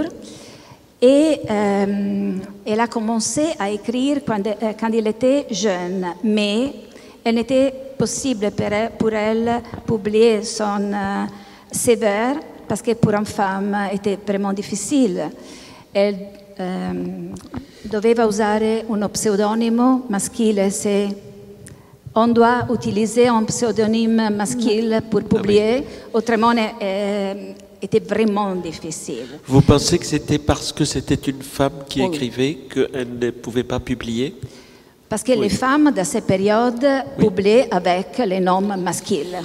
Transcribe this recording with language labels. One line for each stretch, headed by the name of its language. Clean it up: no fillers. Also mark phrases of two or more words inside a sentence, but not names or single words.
French: Et elle a commencé à écrire quand elle était jeune, mais il n'était possible pour elle publier son CV parce que pour une femme était vraiment difficile. Elle devait
Italian: usare un pseudonimo maschile.
French: On doit utiliser un pseudonyme masculin pour publier, autrement était vraiment difficile. Vous pensez que c'était parce que c'était une femme qui Oui. écrivait qu'elle ne pouvait pas publier? Parce que les femmes de cette période publiaient avec les noms masculins,